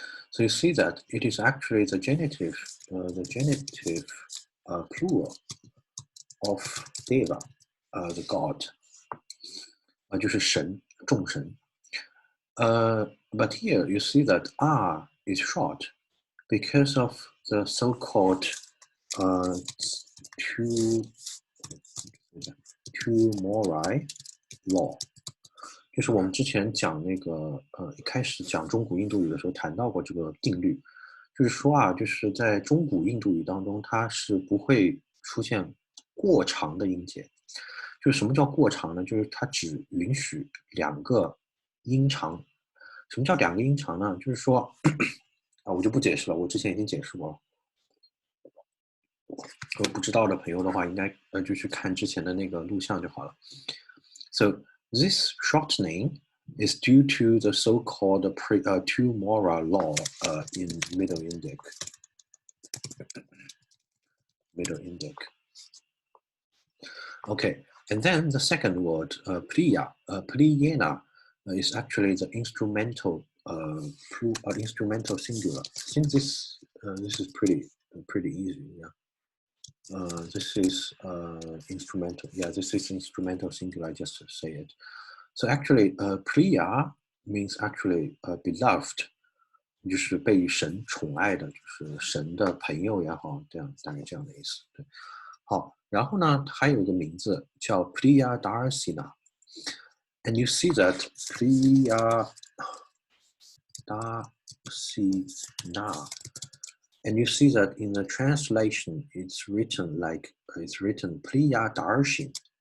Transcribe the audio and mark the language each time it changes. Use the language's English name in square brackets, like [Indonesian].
[English] So you see that it is actually the genitive plural of Deva, the god, [Chinese] 就是神，众神。 [English] But here you see that R is short because of the so-called two mori law. [Chinese] 就是我们之前讲那个一开始讲中古印度语的时候谈到过这个定律，就是说啊，就是在中古印度语当中，它是不会出现过长的音节。就是什么叫过长呢？就是它只允许2个音长。什么叫2个音长呢？就是说啊，我就不解释了，我之前已经解释过了。不知道的朋友的话，应该就去看之前的那个录像就好了。 [English] So this shortening is due to the so-called two mora law in Middle Indic. Okay, and then the second word, priya, priyena, is actually the instrumental instrumental singular. I think this is pretty easy. Yeah. This is instrumental. Yeah, this is instrumental singular. I just say it. So actually, priya means actually beloved, [Chinese] 就是被神宠爱的，就是神的朋友也好，这样大概这样的意思。对，好，然后呢，还有一个名字叫 Priya Darsina, [English] and you see that Priya Darsina. And you see that in the translation, it's written Priya Darshin.